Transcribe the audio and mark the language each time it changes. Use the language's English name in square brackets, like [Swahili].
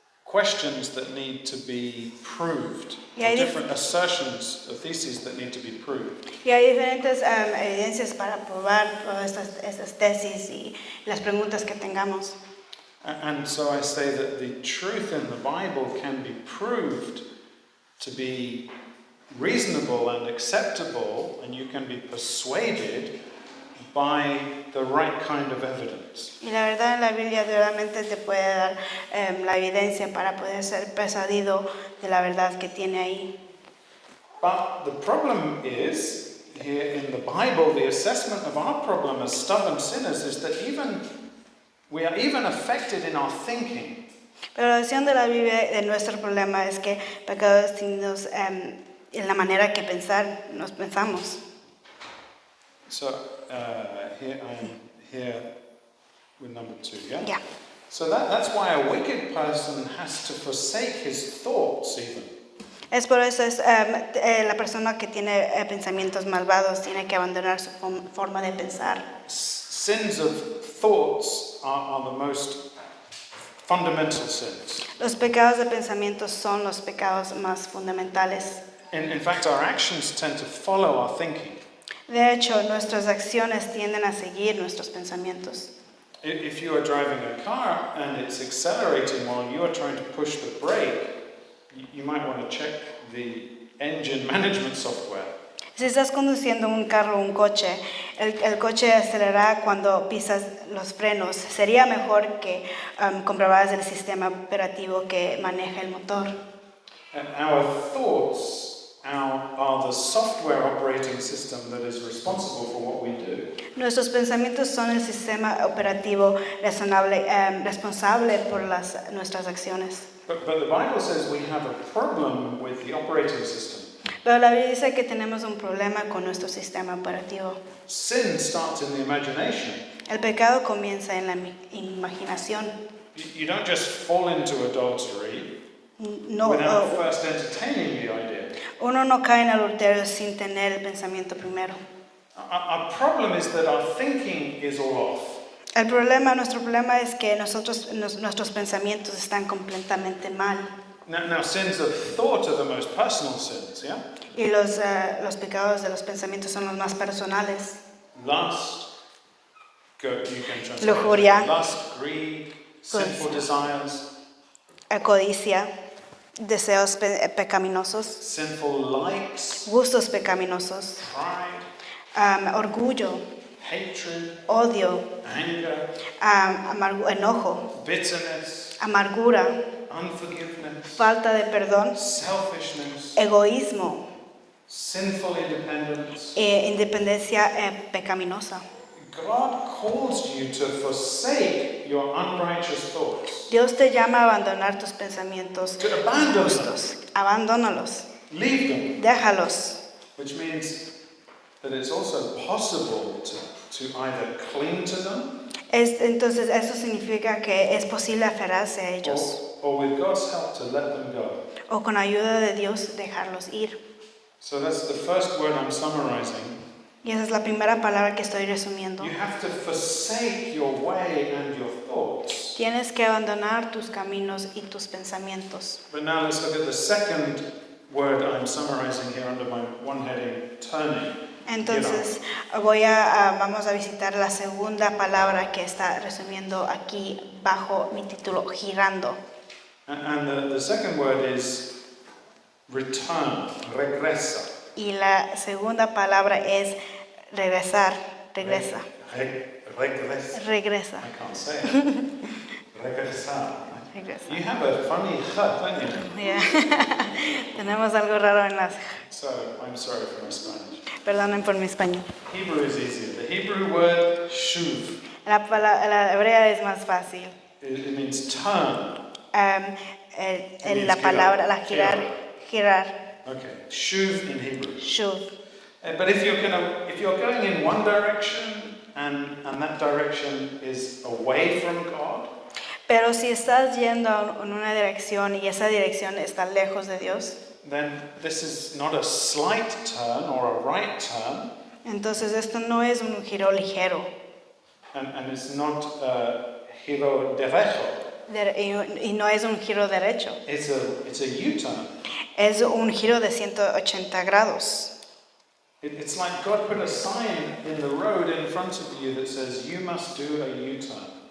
[English] questions that need to be proved, [Spanish] Y hay [English] different assertions or theses that need to be proved. [Spanish] Y hay diferentes evidencias para probar todas estas tesis y las preguntas que tengamos. [English] And so I say that the truth in the Bible can be proved to be reasonable and acceptable, and you can be persuaded by the right kind of evidence. [Spanish] Y la verdad en la Biblia realmente te puede dar la evidencia para poder ser persuadido de la verdad que tiene ahí. [English] But the problem is, here in the Bible, the assessment of our problem as stubborn sinners is that we are even affected in our thinking. [Spanish] Pero la visión de la Biblia de nuestro problema es que pecados distintos en la manera que nos pensamos. [English] So here I am here with number 2, yeah? Ya. So that's why a wicked person has to forsake his thoughts even. [Spanish] Es por eso la persona que tiene pensamientos malvados tiene que abandonar su forma de pensar. [English] Sins of thoughts are the most fundamental sins. [Spanish] Los pecados de pensamientos son los pecados más fundamentales. [English] In fact, our actions tend to follow our thinking. [Spanish] De hecho, nuestras acciones tienden a seguir nuestros pensamientos. [English] If you are driving a car and it's accelerating while you are trying to push the brake, you might want to check the engine management software. [Spanish] Si estás conduciendo un carro o un coche, el coche acelerará cuando pisas los frenos. Sería mejor que comprobaras el sistema operativo que maneja el motor. [English] And our thoughts are the software operating system that is responsible for what we do. [Spanish] Nuestros pensamientos son el sistema operativo responsable por nuestras acciones. [English] But the Bible says we have a problem with the operating system. [Spanish] Pero la Biblia dice que tenemos un problema con nuestro sistema operativo. [English] Sin starts in the imagination. [Spanish] El pecado comienza en la imaginación. [English] You don't just fall into adultery [Spanish] No, [English] without first entertaining the idea. [Spanish] Uno no cae en adulterio sin tener el pensamiento primero. [English] Our problem is that our thinking is all off. [Spanish] Nuestro problema es que nuestros pensamientos están completamente mal. [English] Now sins of thought are the most personal sins, yeah? [Spanish] Y los pecados de los pensamientos son los más personales. [English] Lust, you can translate [Spanish] Lujuria. [English] lust, greed, sinful desires, [Spanish] Codicia, deseos pecaminosos, [English] sinful likes, [Spanish] gustos pecaminosos, [English] pride, [Spanish] orgullo, [English] hatred, [Spanish] odio, [English] anger, [Spanish] enojo, [English] bitterness, [Spanish] amargura, [English] unforgiveness, [Spanish] falta de perdón, [English] selfishness, [Spanish] egoísmo, [English] sinful independence. [Spanish] Independencia pecaminosa. [English] God calls you to forsake your unrighteous thoughts. [Spanish] Dios te llama a abandonar tus pensamientos [English] To abandon [Spanish] justos. Abandónalos. [English] Leave them. [Spanish] Déjalos. [English] Which means that it's also possible to either cling to them [Spanish] Entonces eso significa que es posible aferrarse a ellos [English] or with God's help to let them go. [Spanish] o con ayuda de Dios dejarlos ir. [English] So that's the first word I'm summarizing. [Spanish] Y esa es la primera palabra que estoy resumiendo. [English] You have to forsake your way and your thoughts. [Spanish] Tienes que abandonar tus caminos y tus pensamientos. [English] But now let's look at the second word I'm summarizing here under my one heading, turning. [Spanish] Entonces vamos a visitar la segunda palabra que está resumiendo aquí bajo mi título, girando. [English] And the second word is return, regresa. [Spanish] Y la segunda palabra es regresar, regresa. Regresa. Regresa. [English] I can't say it. Regresar. [Spanish] Regresa. [English] You have a funny ch, don't you? Yeah. [Spanish] Tenemos algo raro en las... [English] So, I'm sorry for my Spanish. [Spanish] Perdonen por mi español. [English] Hebrew is easier. The Hebrew word shuv, [Spanish] La hebrea es más fácil. [English] it means turn. [Spanish] La palabra, la girar. [English] Okay, shuv in Hebrew. [Hebrew] Shuv. [English] But if you're going in one direction and that direction is away from God, [Spanish] Pero si estás yendo en una dirección y esa dirección está lejos de Dios, [English] then this is not a slight turn or a right turn, [Spanish] entonces esto no es un giro ligero. [English] and it's not [Spanish] giro derecho. y no es un giro derecho, [English] it's a U-turn. [Spanish] es un giro de 180 grados. [English] It's like God put a sign in the road in front of you that says you must do a U-turn.